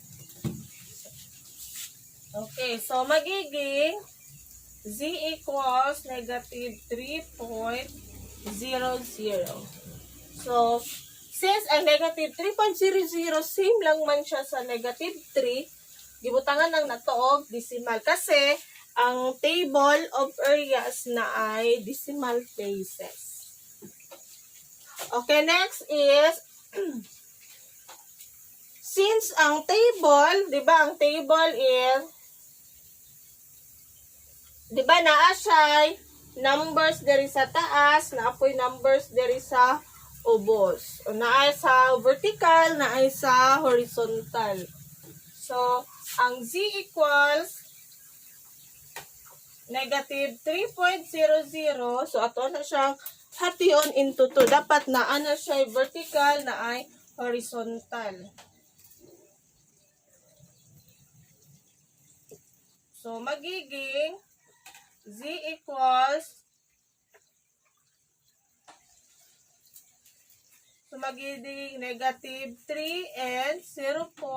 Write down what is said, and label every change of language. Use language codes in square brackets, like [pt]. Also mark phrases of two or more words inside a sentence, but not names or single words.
[en] Okay, so magiging z equals negative 3.00. [ceb] So, since ang [en] negative 3.00, [ceb] same lang man siya sa [en] negative 3, [ceb] gibutangan ng natuog decimal. Kasi, ang [en] table of areas [ceb] na ay [en] decimal places. Okay, next is, since ang table, [tl] di ba, [en] ang table is, [tl] di ba, [ceb] naa siya numbers diri sa taas, naa po'y numbers diri sa ubos. O naa sa vertical, naa sa horizontal. [en] So, ang z equals negative 3.00. [ceb] So, ato na siyang hation into 2. Dapat naa na siya vertical, naa horizontal. [en] So, magiging z equals, so magiging negative 3 and 0.00.